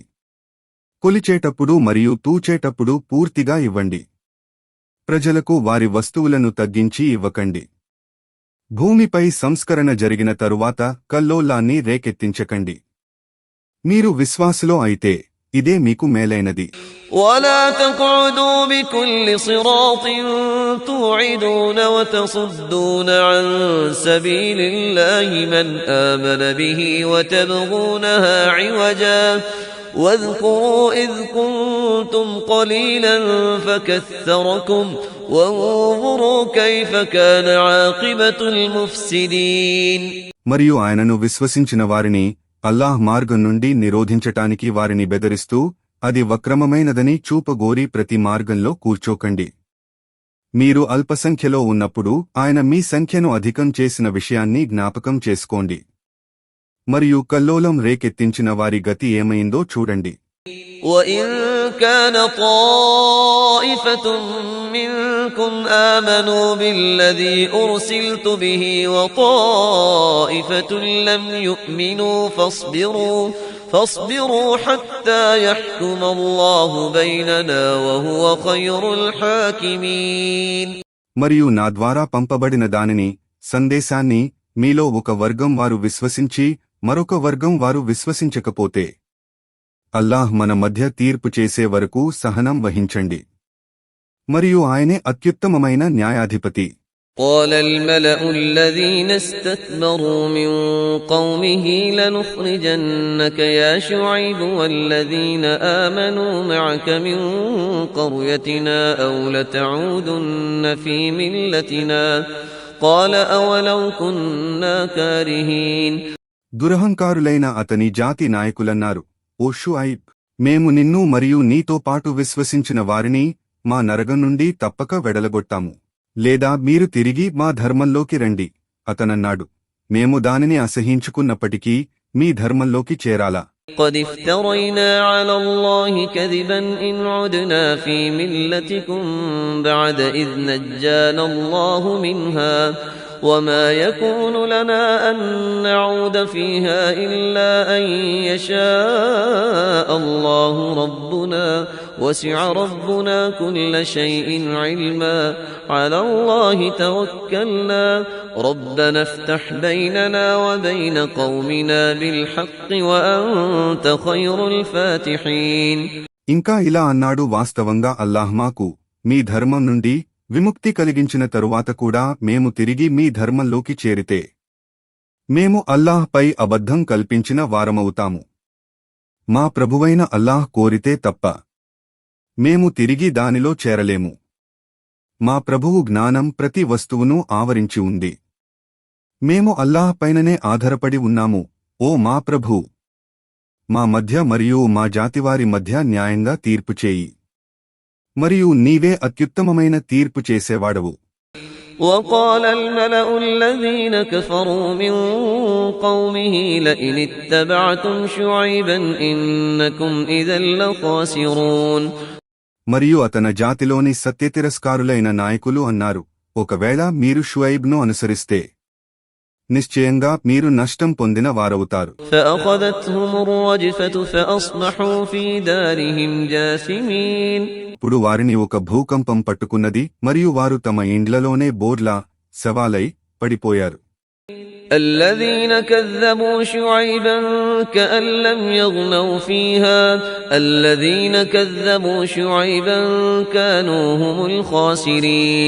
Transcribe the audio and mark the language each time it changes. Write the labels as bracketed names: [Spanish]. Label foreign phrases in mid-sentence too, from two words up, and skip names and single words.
[Telugu] కొలిచేటప్పుడు మరియు తూచేటప్పుడు పూర్తిగా ఇవ్వండి. ప్రజలకు వారి వస్తువులను తగ్గించి ఇవ్వకండి. భూమిపై సంస్కరణ జరిగిన తరువాత కల్లోలాన్ని రేకెత్తించకండి. మీరు విశ్వాసులో అయితే ఇదే మీకు మేలైనది. [Arabic] ولا تقعدوا بكل صراط توعدون وتصدون عن سبيل الله من آمن به وتبغونها عوجا واذكروا إذ كنتم قليلا فكثركم وانظروا كيف كان عاقبة المفسدين [Telugu] మరియు ఆయనను విశ్వసించిన వారిని అల్లాహ్ మార్గం నుండి నిరోధించటానికి వారిని బెదిరిస్తూ అది వక్రమమైనదని చూపగోరి ప్రతి మార్గంలో కూర్చోకండి. మీరు అల్పసంఖ్యలో ఉన్నప్పుడు ఆయన మీ సంఖ్యను అధికం చేసిన విషయాన్ని జ్ఞాపకం చేసుకోండి. మరియు కల్లోలం రేకెత్తించిన వారి గతి ఏమైందో చూడండి. [Arabic] وَإِن كَانَ طَائِفَةٌ مِّنكُمْ آمَنُوا بِالَّذِي أُرْسِلْتُ بِهِ وَطَائِفَةٌ لَّمْ يُؤْمِنُوا فاصبروا حتى يحكم الله بيننا وهو خير الحاكمين [Telugu] మరియు నా ద్వారా పంపబడిన దానిని సందేశాన్ని మీలో ఒక వర్గం వారు విశ్వసించి మరొక వర్గం వారు విశ్వసించకపోతే అల్లాహ్ మన మధ్య తీర్పు చేసే వరకు సహనం వహించండి. మరియు ఆయనే అత్యుత్తమమైన న్యాయాధిపతి. [Arabic] قال الملأ الذين استكبروا من قومه لنخرجنك يا شعيب والذين آمنوا معك من قريتنا أو لتعودن في ملتنا قال أولو كنا كارهين [Telugu] దురహంకారులైన అతని జాతి నాయకులన్నారు, ఓ షుఐబ్, మేము నిన్ను మరియు నీతో పాటు విశ్వసించిన వారిని మా నరకం నుండి తప్పక వెడలగొట్టాము. లేదా మీరు తిరిగి మా ధర్మంలోకి రండి. అతనన్నాడు, మేము దానిని అసహించుకున్నప్పటికీ మీ ధర్మంలోకి చేరాలా? [Arabic] قد افترينا على الله كذبا إن عدنا في ملتكم بعد إذ نجانا الله منها وما يكون لنا أن نعود فيها إلا أن يشاء الله ربنا وسع ربنا كل شيء علما على الله توكلنا ربنا افتح بيننا وبين قومنا بالحق وأنت خير الفاتحين. [Telugu] ఇంకా ఇలా అన్నాడు, వాస్తవంగా అల్లాహ్ మాకు మీ ధర్మం నుండి విముక్తి కలిగించిన తరువాత కూడా మేము తిరిగి మీ ధర్మంలోకి చేరితే మేము అల్లాహ్పై అబద్ధం కల్పించిన వారమవుతాము. మా ప్రభువైన అల్లాహ్ కోరితే తప్ప మేము తిరిగి దానిలో చేరలేము. మా ప్రభువు జ్ఞానం ప్రతి వస్తువును ఆవరించి ఉంది. మేము అల్లాహ్ పైననే ఆధారపడి ఉన్నాము. ఓ మా ప్రభూ, మా మధ్య మరియు మా జాతివారి మధ్య న్యాయంగా తీర్పు చేయి, మరియు నీవే అత్యుత్తమమైన తీర్పు చేసేవాడవు. [Arabic] وقال الملأ الذين كفروا من قومه لئن اتبعتم شعيبا إنكم إذا لخاسرون. [Telugu] మరియు అతన జాతిలోని సత్యతిరస్కారులైన నాయకులు అన్నారు, ఒకవేళ మీరు షుఐబ్ను అనుసరిస్తే నిశ్చయంగా మీరు నష్టం పొందిన వారవుతారు. [Arabic] فأخذتهم الرجفة فأصبحوا في دارهم جاثمين. [Telugu] ఇప్పుడు వారిని ఒక భూకంపం పట్టుకున్నది, మరియు వారు తమ ఇండ్లలోనే బోర్లా శవాలై పడిపోయారు. [Arabic] الذين كذبوا شعيبا كأن لم يغنوا فيها الذين كذبوا شعيبا كانوا هم الخاسرين.